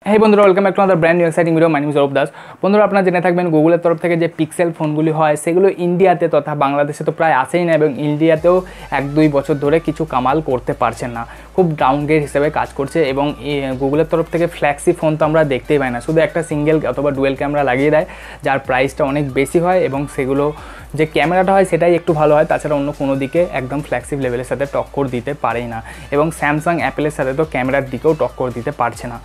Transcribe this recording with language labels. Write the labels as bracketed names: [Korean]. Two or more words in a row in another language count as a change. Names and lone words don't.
[English] hey बंधुरा welcome back to another brand new exciting video। my name is [Bangla] अरूप दास। বন্ধুরা আপনারা জেনে থাকবেন গুগলের তরফ থেকে যে পিক্সেল ফোনগুলি হয় সেগুলো ইন্ডিয়াতে তথা বাংলাদেশে তো প্রায় আসেই না এবং ইন্ডিয়াতেও 1-2 বছর ধরে কিছু কামাল করতে পারছেন না, খুব ডাউনগ্রেড হিসেবে কাজ করছে এবং গুগলের তরফ থেকে [English] flagship phone [Bangla] তো আমরা দেখতেই পাই না, শুধু একটা সিঙ্গেল অথবা [English] dual camera [Bangla] লাগিয়ে দেয় যার প্রাইসটা অনেক বেশি হয় এবং সেগুলো যে ক্যামেরাটা হয় সেটাই একটু ভালো হয়, তাছাড়া অন্য কোনো দিকে একদম [English] flagship level's [Bangla] সাথে টক্কর দিতে পারেই না এবং স্যামসাং অ্যাপেলের সাথে তো ক্যামেরার দিকেও টক্কর দিতে পারছে না।